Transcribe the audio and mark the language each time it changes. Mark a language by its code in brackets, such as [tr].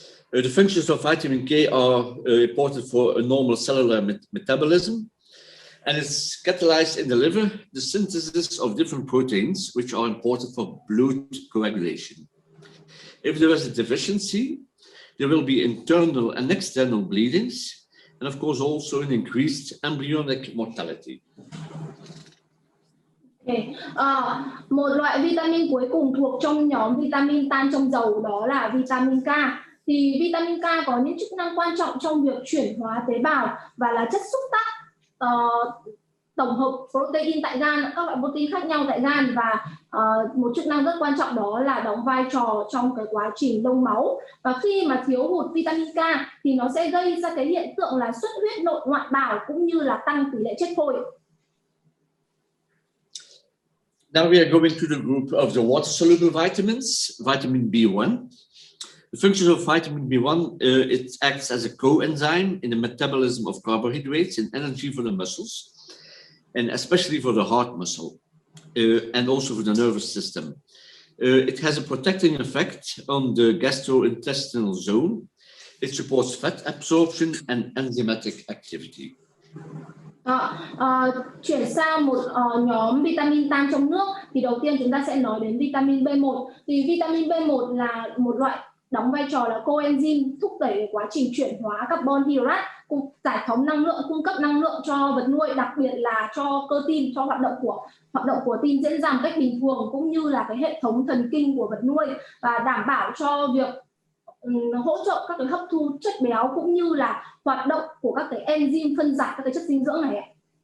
[en] The functions of vitamin K are important for a normal cellular metabolism, and it's catalyzed in the liver the synthesis of different proteins, which are important for blood coagulation. If there is a deficiency, there will be internal and external bleedings, and of course also an increased embryonic mortality. Okay. [vi] Một loại vitamin cuối cùng thuộc trong nhóm vitamin tan trong dầu đó là vitamin K. Thì vitamin K có những chức năng quan trọng trong việc chuyển hóa tế bào và là chất xúc tác tổng hợp protein tại gan, các loại protein khác nhau tại gan, và một chức năng rất quan trọng đó là đóng vai trò trong cái quá trình đông máu. Và khi mà thiếu hụt vitamin K thì nó sẽ gây ra cái hiện tượng là xuất huyết nội ngoại bào cũng như là tăng tỷ lệ chết phôi. [en] Now we are going to the group of the water-soluble vitamins, vitamin B1. The function of vitamin B1, it acts as a coenzyme in the metabolism of carbohydrates and energy for the muscles, and especially for the heart muscle, and also for the nervous system. It has a protecting effect on the gastrointestinal zone. It supports fat absorption and enzymatic activity. [vi] Chuyển sang một nhóm vitamin tan trong nước thì đầu tiên chúng ta sẽ nói đến vitamin B1. Thì vitamin B1 là một loại đóng vai trò là coenzyme, thúc đẩy quá trình chuyển hóa carbon hydrate, giải phóng năng lượng, cung cấp năng lượng cho vật nuôi, đặc biệt là cho cơ tim, cho hoạt động của tim diễn ra một cách bình thường, cũng như là cái hệ thống thần kinh của vật nuôi, và đảm bảo cho việc hỗ trợ các cái hấp thu chất béo cũng như là hoạt động của các cái enzyme phân giải các cái chất dinh dưỡng này.